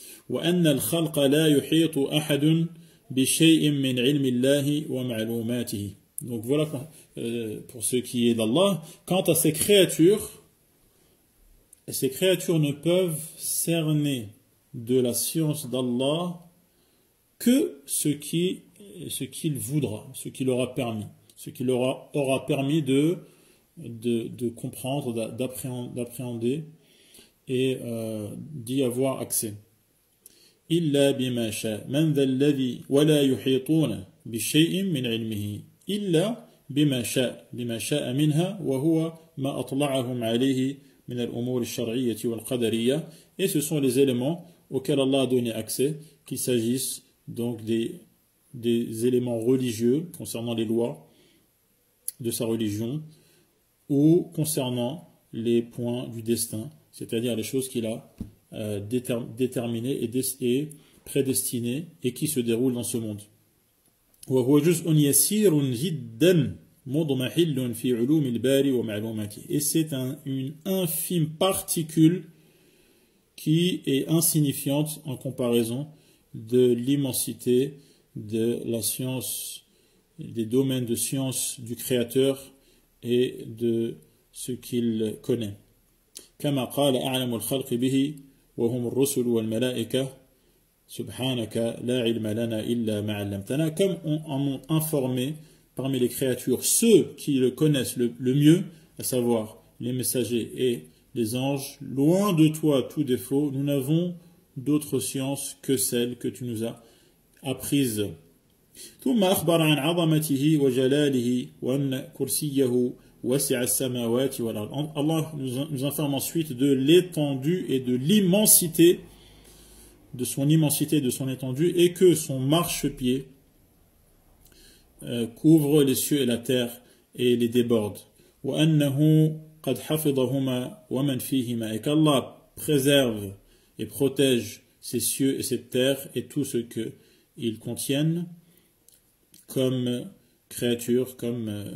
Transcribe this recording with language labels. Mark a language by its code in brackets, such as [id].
[ar] وأن الخلق لا يحيط أحد بشيء من علم الله ومعلوماته. [fr] Donc voilà pour ce qui est d'Allah. Quant à ces créatures ne peuvent cerner de la science d'Allah que ce qu'il voudra, ce qu'il aura permis, ce qu'il aura permis de comprendre, d'appréhender et d'y avoir accès. [ar] إلا بما شاء من ذا الذي ولا يحيطون بشيء من علمه إلا بما شاء منها وهو ما أطلعهم عليه من الأمور الشرعية والقدرية. [fr] Et ce sont les éléments auxquels Allah a donné accès, qu'il s'agisse donc des éléments religieux concernant les lois de sa religion ou concernant les points du destin, c'est-à-dire les choses qu'il a déterminées et prédestinées et qui se déroulent dans ce monde. [ar] وهو جزء يسير جدا مضمحل في علوم الباري ومعلوماته. [fr] Et c'est une infime particule qui est insignifiante en comparaison de l'immensité de la science, des domaines de science du Créateur et de ce qu'il connaît. [ar] كما قال أعلم الخلق به وهم الرسل والملائكة سبحانك لا علم لنا إلا ما علمتنا, [fr] comme on a informé parmi les créatures ceux qui le connaissent le mieux, à savoir les messagers et les anges. Loin de toi tout défaut, nous n'avons d'autre science que celle que tu nous as apprise. [ar] ثم أخبر عن عظمته وجلاله وأن كرسيه وسع السماوات والأرض. [fr] Allah nous informe ensuite de l'étendue et de l'immensité, de son immensité, de son étendue, et que son marchepied couvre les cieux et la terre et les déborde. [ar] وأنه قد حفظهما ومن فيهما, [fr] et qu'Allah préserve et protège ces cieux et cette terre et tout ce qu'ils contiennent comme créatures, comme